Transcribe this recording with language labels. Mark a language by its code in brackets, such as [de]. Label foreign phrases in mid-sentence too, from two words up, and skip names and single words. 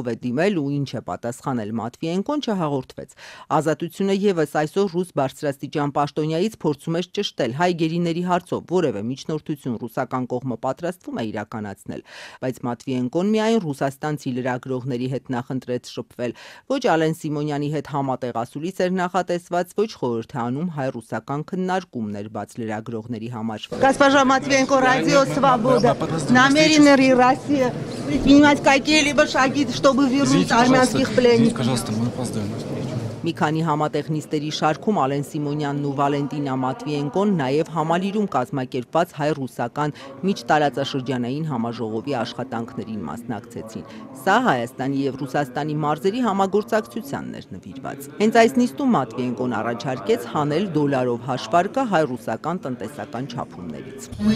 [hy] է դիմել ու ինչ է պատասխանել Մատվիենկոն չհաղորդվեց։ Ազատությունը եւս այսօր ռուս բարձրաստիճան պաշտոնյայից փորձում է ճշտել հայ գերիների հարցով որևէ միջնորդություն ռուսական կողմը պատրաստվում է իրականացնել, բայց Մատվիենկոն միայն ռուսաստանցի լրագրողների հետ նախընտրեց շփվել, ոչ Ալեն Սիմոնյանի հետ համատեղ ասուլիս էր նախատեսված, ոչ խորհրդանում հայ-ռուսական քննարկումներ բաց լրագրողների համար։ [ru] Госпожа Матвиенко, Радио Свобода, намерены Россия предпринимать какие-либо шаги, чтобы вернуть армянских пленников. Пожалуйста, мы опаздываем. [hy] Մի քանի համատեղ նիստերի շարքում Ալեն Սիմոնյանն ու Վալենտինա Մատվիենկոն նաև համալիրում կազմակերպված հայ-ռուսական միջտարածաշրջանային համաժողովի աշխատանքներին մասնակցեցին։ Սա Հայաստանի եւ Ռուսաստանի մարզերի համագործակցությանն էր նվիրված։ Հենց այս նիստում Մատվիենկոն առաջարկեց հանել դոլարով հաշվարկը հայ-ռուսական տնտեսական չափումներից։